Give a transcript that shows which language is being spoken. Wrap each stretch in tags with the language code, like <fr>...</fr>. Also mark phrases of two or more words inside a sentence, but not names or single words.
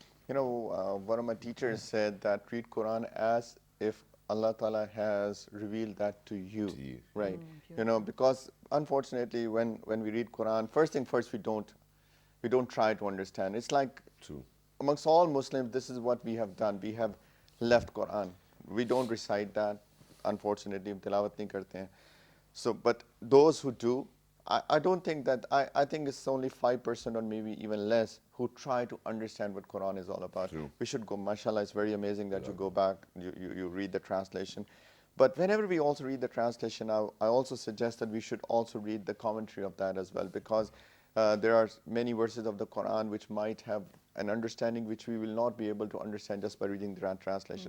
<en>One of my teachers said that read Quran as if Allah Ta'ala has revealed that to you, right? Because unfortunately, when we read Quran, first thing first, we don't try to understand. It's like amongst all Muslims, this is what we have done. We have left Quran. We don't recite that.</en> <ur>Unfortunately, tilawat nahi karte hain.</ur> <en>So, but those who do, I don't think that, I think it's only 5% or maybe even less who try to understand what Quran is all about. We should go, mashallah, it's very amazing that you go back, you read the translation. But whenever we also read the translation, I also suggest that we should also read the commentary of that as well, because there are many verses of the Quran which might have an understanding which we will not be able to understand just by reading the translation.</en>